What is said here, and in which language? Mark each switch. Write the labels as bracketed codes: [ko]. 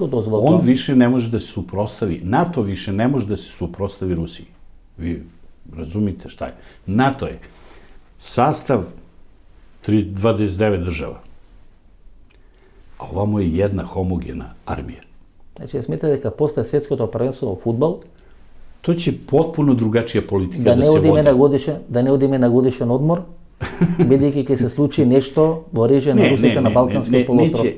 [sr] On više ne može da se suprotstavi, NATO više ne može da se suprotstavi Rusiji. Vi razumite šta je? NATO je sastav 29 država, a ovamo je jedna homogena armija. [mk] Значи, смете дека после светското првенство во фудбал [sr] To će potpuno drugačija politika da se vodi. [mk] Да не одиме на годишен одмор, бидејќи ќе се случи нешто во режија на Русите на Балканскиот полуостров.